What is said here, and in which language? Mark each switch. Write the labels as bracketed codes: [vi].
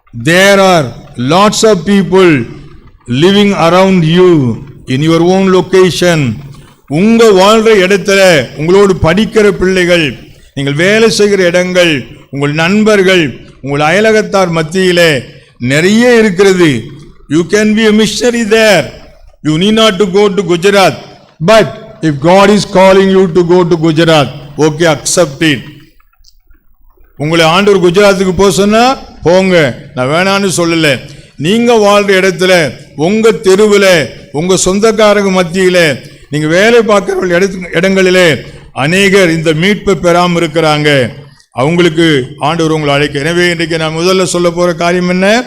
[en] There are lots of people living around you in your own location. [ta] உங்க வாழ்ற இடத்துல உங்களோடு படிக்கிற பிள்ளைகள், நீங்கள் வேலை செய்கிற இடங்கள், உங்கள் நண்பர்கள், உங்கள் அயலகத்தார் மத்தியிலே நிறைய இருக்கிறது. [en] You can be a missionary there. You need not to go to Gujarat, but if God is calling you to go to Gujarat, okay, accept it. [ta] உங்களை ஆண்டவர் குஜராத்துக்கு போக சொன்னா போங்க, நான் வேணான்னு சொல்லல. நீங்க வாழ்ற இடத்துல, உங்க தெருவில், உங்க சொந்தக்காரங்க மத்தியில, நீங்க வேலை பார்க்கிற இடங்களிலே அநேகர் இந்த மீட்பை பெறாமல் இருக்கிறாங்க. அவங்களுக்கு ஆண்டவர் உங்களை அழைக்க. எனவே இன்றைக்கு நான் முதல்ல சொல்ல போற காரியம் என்ன?